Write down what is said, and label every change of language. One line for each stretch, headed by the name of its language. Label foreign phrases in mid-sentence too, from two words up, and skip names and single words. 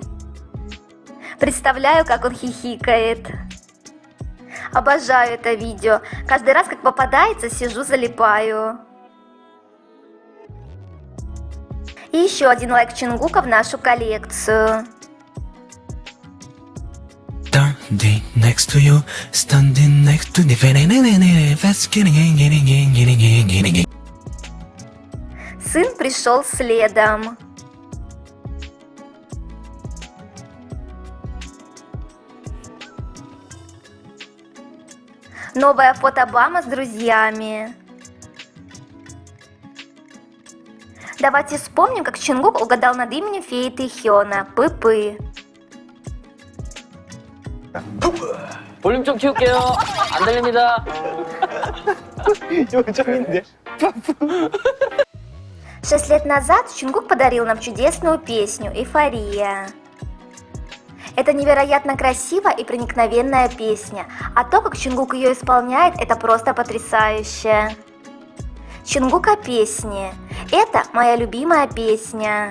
Russian: Представляю, как он хихикает. Обожаю это видео. Каждый раз, как попадается, сижу, залипаю. И еще один лайк Чингука в нашу коллекцию.
English: Standing next to you, standing next to the
Russian: Сын пришел следом. Новая фото Обама с друзьями. Давайте вспомним, как Чингук угадал над именем феи Тэхёна. Пы-пы.
Korean: 볼륨 좀 키울게요. 안 들립니다. 요정인데.
Russian: 6 лет назад Чингук подарил нам чудесную песню «Эйфория». Это невероятно красивая и проникновенная песня, а то, как Чингук ее исполняет, это просто потрясающе. Чингук о песне. Это моя любимая песня.